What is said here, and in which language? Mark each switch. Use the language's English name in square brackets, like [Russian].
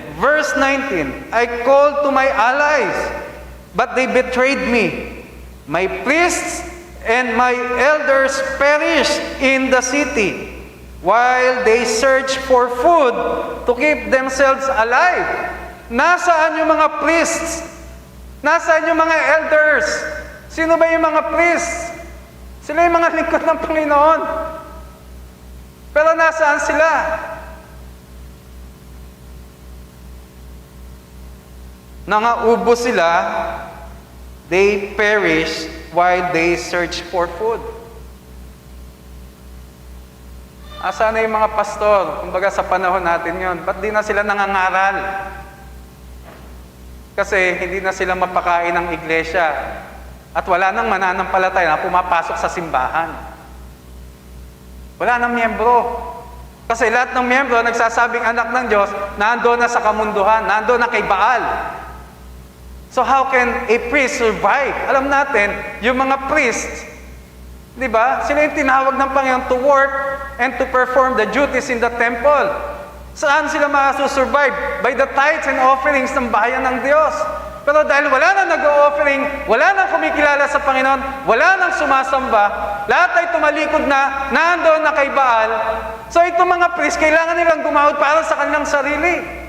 [English] Verse 19, I called to my allies, but they betrayed me. My priests and my elders perished in the city, while they search for food to keep themselves alive. [Filipino] Nasaan yung mga priests? Nasaan yung mga elders? Sino ba yung mga priests? Sila yung mga lingkod ng Panginoon. Pero nasaan sila? Nangaubo sila, [English] they perish while they search for food. [Filipino] Asan na yung mga pastor? Kumbaga sa panahon natin yon, ba't di na sila nangangaral? Kasi hindi na sila mapakain ng iglesia. At wala nang mananampalataya na pumapasok sa simbahan. Wala nang miyembro. Kasi lahat ng miyembro, nagsasabing anak ng Diyos, nandoon na sa kamunduhan, nandoon na kay Baal. [English] So how can a priest survive? [Filipino] Alam natin, yung mga priests, di ba? Sila yung tinawag ng Panginoon [English] to work and to perform the duties in the temple. [Filipino] Saan sila masusurvive? [English] By the tithes and offerings [Filipino] ng bayan ng Diyos. Pero dahil wala nang nag-o-offering, wala nang kumikilala sa Panginoon, wala nang sumasamba, lahat ay tumalikod na, nandoon na kay Baal. So itong mga priest, kailangan nilang gumahod para sa kanilang sarili.